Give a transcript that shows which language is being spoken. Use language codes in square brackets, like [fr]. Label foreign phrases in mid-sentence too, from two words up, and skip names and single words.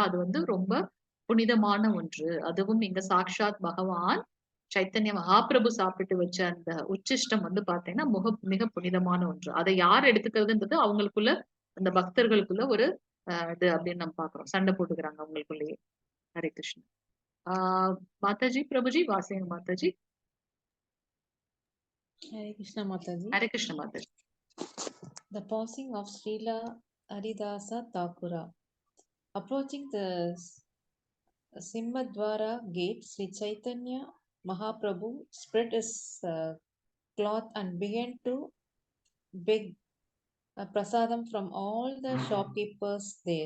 [ta] அது வந்து ரொம்ப புனிதமான ஒன்று. அதுவும் இங்க சாக்ஷாத் பகவான் சைத்தன்ய மகாபிரபு சாப்பிட்டு வச்ச அந்த உச்சிஷ்டம் வந்து பார்த்தீங்கன்னா, மிக புனிதமான ஒன்று. அத யார் எடுத்துக்கிறதுன்றது அவங்களுக்குள்ள அந்த பக்தர்களுக்குள்ள ஒரு இது அப்படின்னு நம்ம பார்க்கிறோம். சண்டை போட்டுக்கிறாங்க அவங்களுக்குள்ளேயே. [hi] हरे कृष्ण माताजी प्रभुजी वासेन माताजी हरे कृष्ण माताजी. हरे कृष्ण माताजी [en] The passing of Srila Haridasa Thakura. Approaching the Simhadwara gate, Sri Chaitanya Mahaprabhu spread his cloth and began to beg prasadam from all the shopkeepers there.